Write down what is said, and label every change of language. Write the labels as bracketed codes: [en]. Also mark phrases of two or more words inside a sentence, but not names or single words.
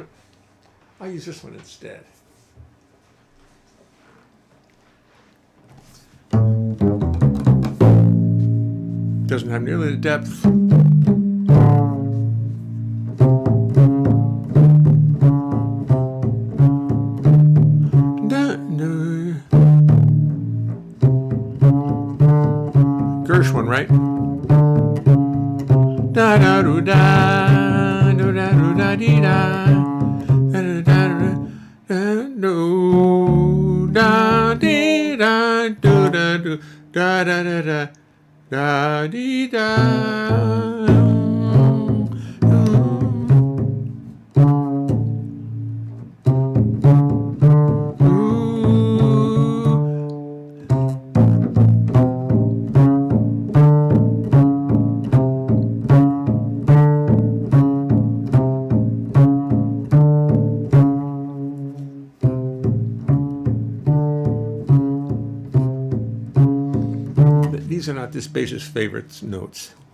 [en] I'll use this one instead. Doesn't have nearly the depth. Gershwin, right? Da da do da do da do da dee da da da da do da dee da do da do da da da da da dee da. These are not this bass's favorite notes.